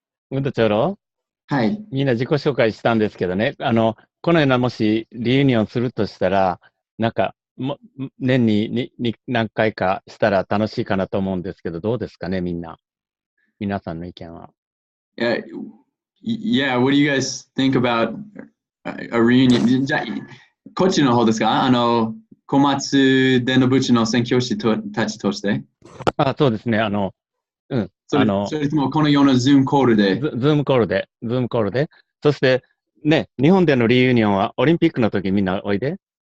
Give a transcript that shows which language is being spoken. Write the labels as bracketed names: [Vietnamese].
[Japanese] ムンド長老？はい。みんな自己紹介したんですけどね、このようなもしリユニオンするとしたら、なんか年に何回かしたら楽しいかなと思うんですけど、どうですかね、皆さんの意見は。 [English] Yeah, what do you guys think about a reunion? [Japanese] じゃあ、こっちの方ですか？小松伝の部長の宣教師たちとして。そうですね、それともこのようなズームコールで。ズームコールで。そして、ね、日本でのリユニオンはオリンピックの時みんなおいで。